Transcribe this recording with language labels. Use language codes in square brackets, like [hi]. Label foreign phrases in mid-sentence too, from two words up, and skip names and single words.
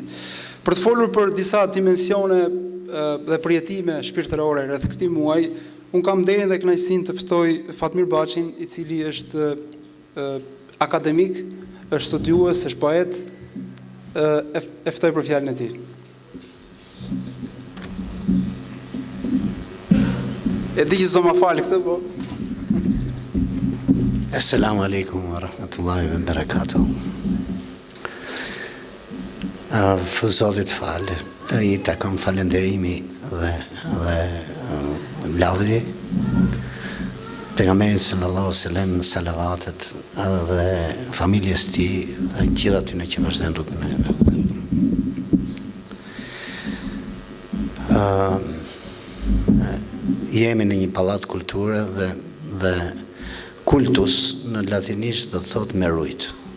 [sq] Për të folur për disa dimensione dhe përjetime shpirtërore rreth këtij muaji, unë kam nderin dhe kënaqësinë të ftoj Fatmir Baçin, i cili është akademik, është studiues, është poet, e ftoj për fjalën e tij. E di që s'do ma falë këtë, po. [ar] السلام عليكم ورحمة الله وبركاته. [sq] Zotit falë, i takon falenderimi dhe lavdi pejgamberit [ar] صلى الله عليه وسلم, [sq] salavatet dhe familjes tij dhe gjithë atyre që vazhdojnë rrugën e jemi në një pallat kulture dhe kultus në latinisht do të thotë me rujt.